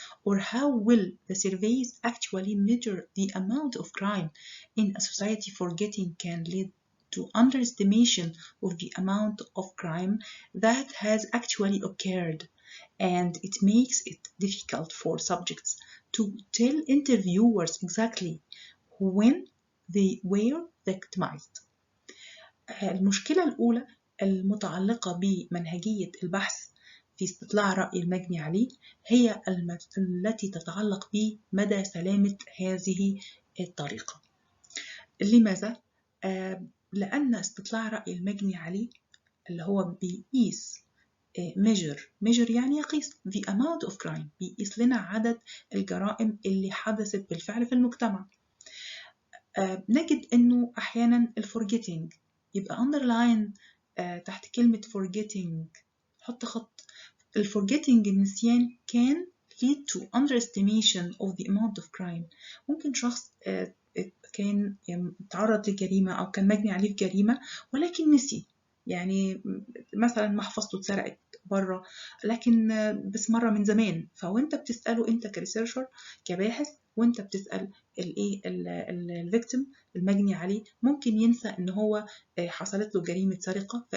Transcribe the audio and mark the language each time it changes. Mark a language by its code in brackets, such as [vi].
[en] Or how will the surveys actually measure the amount of crime in a society? Forgetting can lead to underestimation of the amount of crime that has actually occurred, and it makes it difficult for subjects to tell interviewers exactly when they were victimized. [ar] المشكلة الأولى المتعلقة بمنهجية البحث في استطلاع رأي المجني عليه هي التي تتعلق بمدى سلامة هذه الطريقة. لماذا؟ لأن استطلاع رأي المجني عليه اللي هو بيقيس measure يعني يقيس [en] the amount of crime، [ar] بيقيس لنا عدد الجرائم اللي حدثت بالفعل في المجتمع. نجد أنه أحيانا الforgetting يبقى underline تحت كلمة forgetting حط خط. [en] الforgetting النسيان can lead to underestimation of the amount of crime. [ar] ممكن شخص كان تعرض لجريمة أو كان مجني عليه في جريمة ولكن نسي، يعني مثلا محفظته اتسرقت بره لكن بس مرة من زمان، فوانت بتسأله انت كريسيرشر كباحث وانت بتسأل الفيكتيم المجني عليه ممكن ينسى ان هو حصلت له جريمة سرقة.